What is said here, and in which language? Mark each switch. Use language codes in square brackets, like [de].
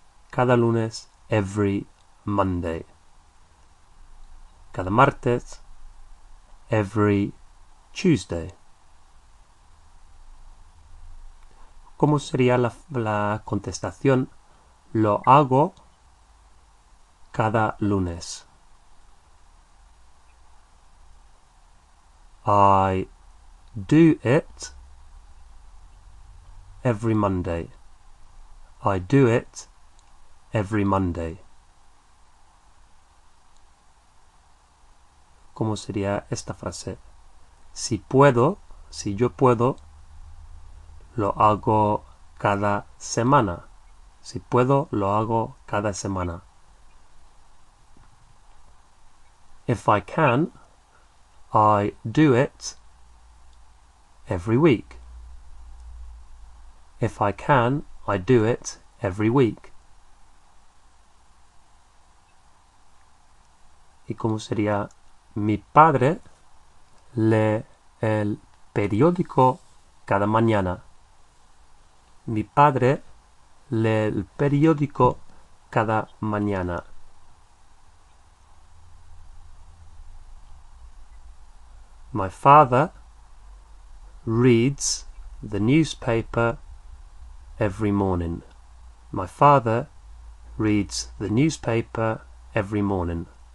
[es] Cada lunes, [en] every Monday. [es] Cada martes, [en] every Tuesday. [es] ¿Cómo sería la contestación? Lo hago cada lunes. [en] I do it every Monday. I do it every Monday. [es] ¿Cómo sería esta frase? Si puedo, si yo puedo, lo hago cada semana. Si puedo, lo hago cada semana. [en] If I can, I do it every week. If I can, I do it every week. [es] ¿Y cómo sería? Mi padre lee el periódico cada mañana. Mi padre lee el periódico cada mañana. [en] My father reads the newspaper every morning. My father reads the newspaper every morning.